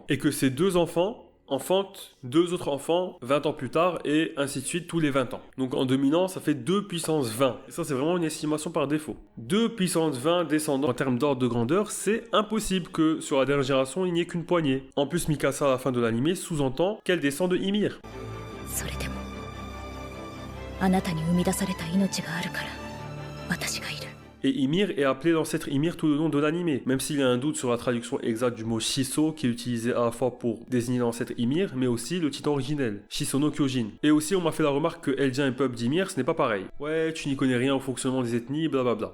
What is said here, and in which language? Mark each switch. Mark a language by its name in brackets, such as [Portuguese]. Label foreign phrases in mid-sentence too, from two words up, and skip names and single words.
[French] Et que ces 2 enfants enfantent 2 autres enfants 20 ans plus tard et ainsi de suite tous les 20 ans. Donc en 2000 ans, ça fait 2 puissance 20. Et ça, c'est vraiment une estimation par défaut. 2 puissance 20 descendants en termes d'ordre de grandeur, c'est impossible que sur la dernière génération, il n'y ait qu'une poignée. En plus, Mikasa à la fin de l'anime sous-entend qu'elle descend de Ymir. [Japanese] それでもあなたに生み出された命があるから私がいる。 [French] Et Ymir est appelé l'ancêtre Ymir tout le long de l'anime, même s'il y a un doute sur la traduction exacte du mot Shiso qui est utilisé à la fois pour désigner l'ancêtre Ymir, mais aussi le titan originel, Shisono Kyojin. Et aussi on m'a fait la remarque que Eldien et peuple d'Ymir ce n'est pas pareil. Ouais, tu n'y connais rien au fonctionnement des ethnies, blablabla.